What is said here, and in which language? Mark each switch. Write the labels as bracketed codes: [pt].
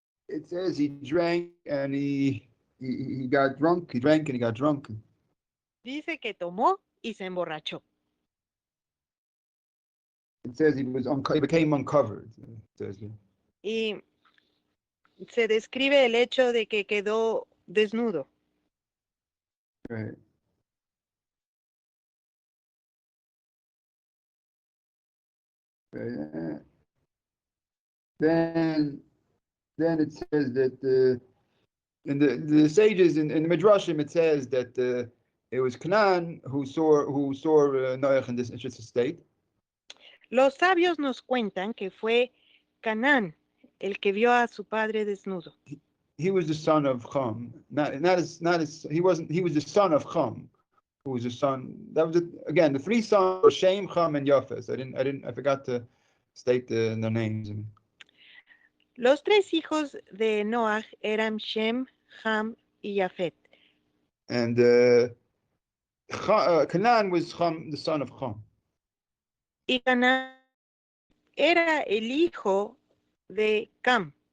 [en] It says he drank and he got drunk. He drank and he got drunk. [es] Dice que tomó y se emborrachó. [en] It says he became uncovered. It says, [es] Y se describe el hecho de que quedó desnudo. [en] right. Right. Then it says that in the sages in the Midrashim it says that it was Canaan who saw Noach in this state. [es] Los sabios nos cuentan que fue Canaán el que vio a su padre desnudo. [en] He was the son of Cham. He was the son of Cham, who was the son. That was again the three sons were Shem, Cham, and Yosef. I forgot to state their names. [es] Los tres hijos de Noaj eran Shem, Ham y Yafet. [en] And Canaan was Cham, the son of Cham. [es] Y Canaán era el hijo de Ham.